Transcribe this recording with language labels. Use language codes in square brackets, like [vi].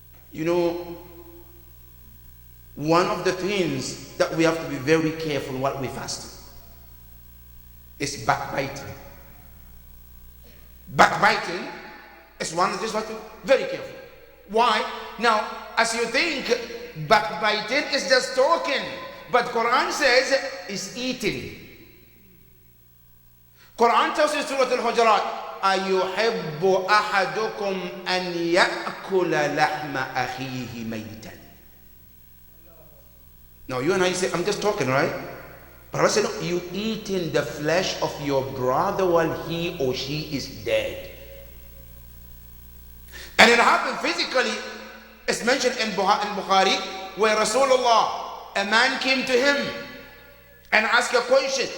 [en] You know, one of the things that we have to be very careful while we fast is backbiting. Backbiting is one that is what to be very careful. Why? Now, as you think, backbiting is just talking. But Quran says is eating. Quran tells us in Surah Al-Hujurat, [ar] أَيُحِبُّ أَحَدُكُمْ أَنْ يَأْكُلَ لَحْمَ أَخِيهِ مَيْتًا. [en] Now you and I say, I'm just talking, right? But I said, no, you eating the flesh of your brother while he or she is dead. And it happened physically. It's mentioned in Bukhari, where Rasulullah, a man came to him and asked a question.